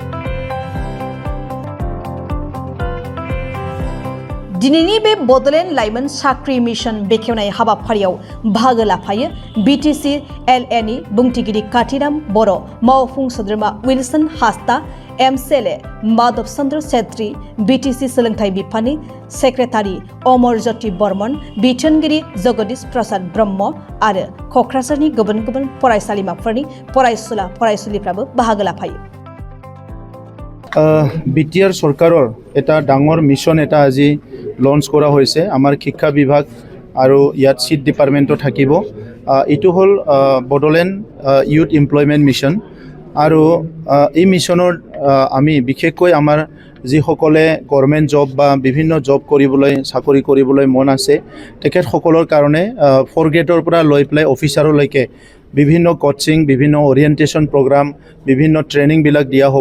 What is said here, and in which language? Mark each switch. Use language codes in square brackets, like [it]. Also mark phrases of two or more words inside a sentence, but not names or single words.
[brx] दिनैनि बे बड'लेण्ड लाइमोन साख्रि मिशन बेखेवनाय हाबाफारियाव बाहागो लाफायो बिटिसि LAनि बुंथिगिरि काथिराम बर', मावफुं सोद्रोमा विल्सन हास्ता, MCLA माधव चन्द्र छेत्री, बिटिसि सोलोंथाइ बिफाननि सेक्रेटारि अमर ज्योति बर्मन, बिथोनगिरि जगदीश प्रसाद ब्रह्म आरो क'क्राझारनि गुबुन गुबुन फरायसालिमाफोरनि फरायसुला फरायसुलिफ्राबो बाहागो लाफायो। [as] बिटिआर सरकाৰৰ এটা ডাঙৰ মিশন এটা আজি লঞ্চ কৰা হৈছে। আমাৰ শিক্ষা বিভাগ আৰু ইয়াত চিট ডিপাৰ্টমেণ্টটো থাকিব। এইটো হ'ল বড'লেণ্ড ইউথ এমপ্লয়মেণ্ট মিশন। আৰু এই মিশনৰ আমি বিশেষকৈ আমাৰ যিসকলে [en] government job [as] বা বিভিন্ন জব কৰিবলৈ, চাকৰি কৰিবলৈ মন আছে তেখেতসকলৰ কাৰণে 4th গ্ৰেডৰ পৰা লৈ পেলাই অফিচাৰলৈকে বিভিন্ন কোচিং, বিভিন্ন [en] orientation program, [as] বিভিন্ন ট্ৰেইনিংবিলাক দিয়া হ'ব।